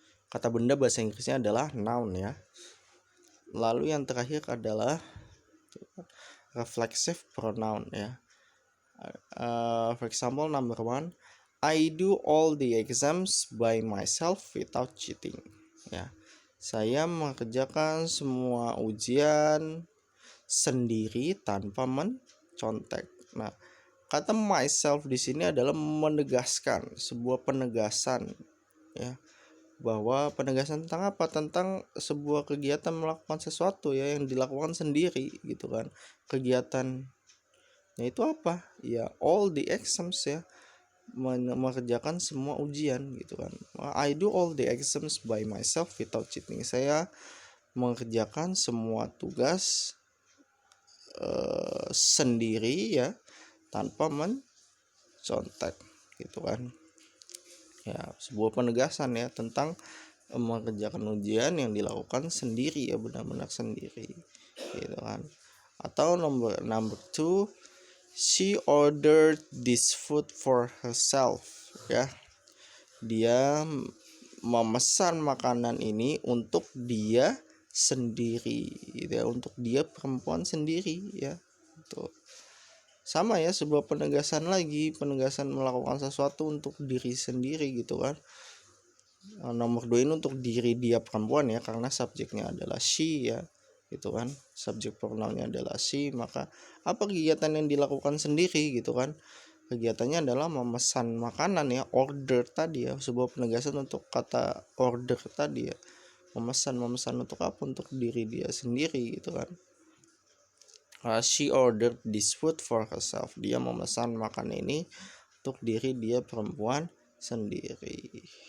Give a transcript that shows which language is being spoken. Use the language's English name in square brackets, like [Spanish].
[Indonesian] Kata benda bahasa Inggrisnya adalah noun ya. Lalu yang terakhir adalah reflexive pronoun ya. [English] For example, number 1, I do all the exams by myself without cheating ya. [Indonesian] Saya mengerjakan semua ujian sendiri tanpa mencontek. Nah, kata myself di sini adalah menegaskan sebuah penegasan ya, bahwa penegasan tentang apa? Tentang sebuah kegiatan melakukan sesuatu ya yang dilakukan sendiri gitu kan. Kegiatannya itu apa? Ya [English] all the exams [Indonesian] ya, mengerjakan semua ujian gitu kan. [English] I do all the exams by myself without cheating. [Indonesian] Saya mengerjakan semua tugas sendiri ya tanpa mencontek gitu kan. Ya sebuah penegasan ya tentang mengerjakan ujian yang dilakukan sendiri ya, benar-benar sendiri gitu kan. [English] Atau number 2, she ordered this food for herself ya. [Indonesian] Dia memesan makanan ini untuk dia sendiri gitu ya, untuk dia perempuan sendiri ya. Itu sama ya, sebuah penegasan lagi, penegasan melakukan sesuatu untuk diri sendiri gitu kan. Nomor 2 ini untuk diri dia perempuan ya, karena subjeknya adalah she ya gitu kan, subjek pronounnya adalah she. Maka apa kegiatan yang dilakukan sendiri gitu kan? Kegiatannya adalah memesan makanan ya, order tadi ya, sebuah penegasan untuk kata order tadi ya, memesan untuk apa? Untuk diri dia sendiri gitu kan. [English] She ordered this food for herself. [Indonesian] Dia memesan makan ini untuk diri dia perempuan sendiri.